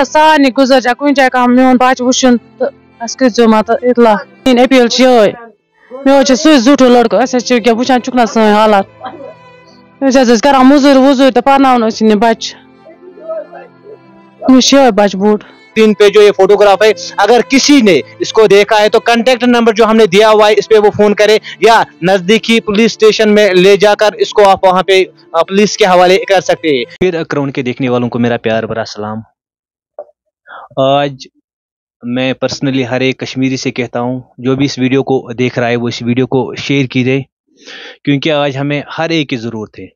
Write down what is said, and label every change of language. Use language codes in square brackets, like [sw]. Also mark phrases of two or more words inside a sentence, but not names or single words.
[ks] سارنٕے گُزٲرِش کُنہِ جایہِ کانٛہہ میون بَچہٕ وٕچھُن تہٕ اَسہِ کٔرۍزیو مان ژٕ اطلاع میٛٲنۍ أپیٖل چھِ یِہوٚے مےٚ حظ چھُ سُے زیُٹھُے لٔڑکہٕ أسۍ حظ چھِ ییٚکیٛاہ وٕچھان چھُکھ نہ سٲنۍ حالات أسۍ حظ ٲسۍ کران موٚزوٗرۍ ووٚزوٗرۍ تہٕ پَرناوان ٲسۍ یہِ بَچہٕ مےٚ چھُ یِہوٚے بَچہٕ بوٚڑ [hi] स्क्रीन पे जो ये फोटोग्राफ है, अगर किसी ने इसको देखा है तो कांटेक्ट नंबर जो हमने दिया हुआ है इस पे वो फोन करे या नजदीकी पुलिस स्टेशन में ले जाकर इसको आप वहां पे पुलिस के हवाले कर सकते हैं। फिर क्राउन के देखने वालों को मेरा प्यार भरा सलाम। आज मैं पर्सनली हर एक कश्मीरी से कहता हूँ जो भी इस वीडियो को देख रहा है वो इस वीडियो को शेयर कीजिए, क्योंकि आज हमें हर एक की ज़रूरत है।